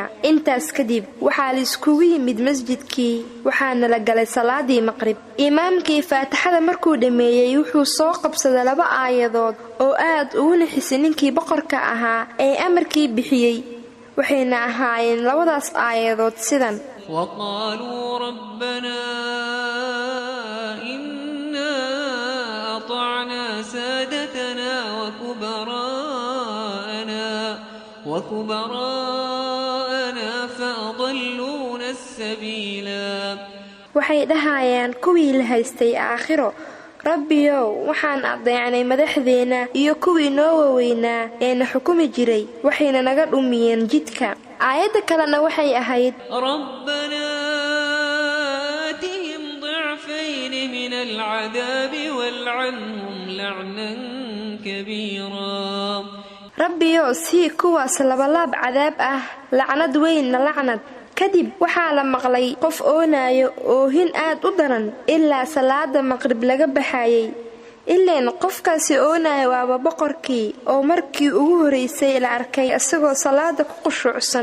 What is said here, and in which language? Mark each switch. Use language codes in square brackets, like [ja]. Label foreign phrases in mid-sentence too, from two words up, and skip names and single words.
[so] intaas kadib waxaa la iskugu yimid masjidkii waxaana la galay salaadii maqrib. imaamkii faatixada markuu dhameeyay wuxuu soo qabsaday 2 aayadood oo aad ugu naxisay ninkii boqorka ahaa ee amarkii bixiyay. waxayna ahaayeen 2daas aayadood sidan: [ar] وقالوا ربنا إنا أطعنا سادتنا وكبراءنا فأضلونا السبيلا. [so] waxay dhahayaan kuwii la haystay aakhiro, rabbiyow waxaan adeecnay madaxdeena iyo kuwii noo waaweynaa ee na xukumi jiray, waxayna naga dhumiyeen jidka. aayada kalena waxay ahayd: [ar] ربنا آتهم ضعفين من العذاب والعنهم لعنا كبيرا. [so] rabbiyow sii kuwaas labalaab cadaab lacnad weynna lacnad. kadib waxaa la maqlay qof oonayo oohin aad u daran ilaa salaada maqrib laga baxayay. ileen qofkaasi oonayo waa boqorkii oo markii ugu horeysay la arkay asagoo salaada ku qushuucsan.